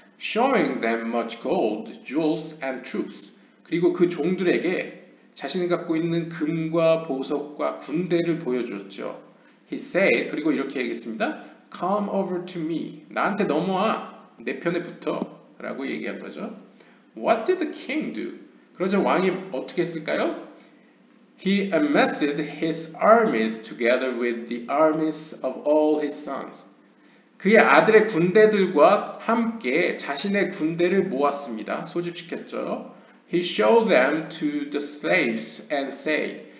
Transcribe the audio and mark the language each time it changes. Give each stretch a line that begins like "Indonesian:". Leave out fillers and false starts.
English: Showing them much gold, jewels and troops.
Korean: 그리고 그 종들에게 자신이 갖고 있는 금과 보석과 군대를 보여줬죠.
English: He said,
Korean: 그리고 이렇게 얘기했습니다.
English: Come over to me.
Korean: 나한테 넘어와. 내 편에 붙어. 라고 얘기한 거죠.
English: What did the king do?
Korean: 그러자 왕이 어떻게 했을까요?
English: He amassed his armies together with the armies of all his sons.
Korean: 그의 아들의 군대들과 함께 자신의 군대를 모았습니다. 소집시켰죠.
English: He showed them to the slaves and said.